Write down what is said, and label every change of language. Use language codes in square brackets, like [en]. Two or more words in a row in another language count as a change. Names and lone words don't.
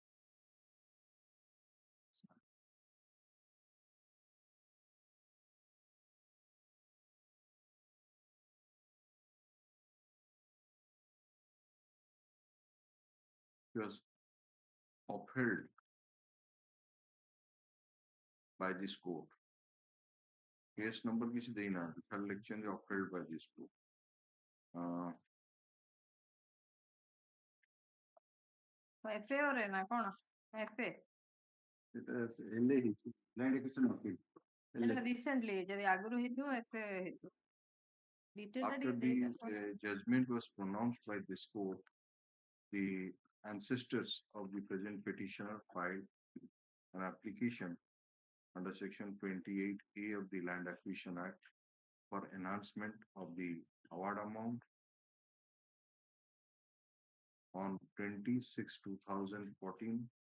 [en] It was upheld by this court. Case number which they know, the election is upheld by this court. [or] FA or ନା କଣ? FA. [en] LA ହେଇଛି Land Acquisition Appeal. Recently, [or] ଯଦି ଆଗରୁ ହେଇଥିବ FA ହେଇଥିବ. [en] After the judgment was pronounced by this court, the ancestors of the present petitioner filed an application under Section 28A of the Land Acquisition Act for enhancement of the award amount on 26/2014,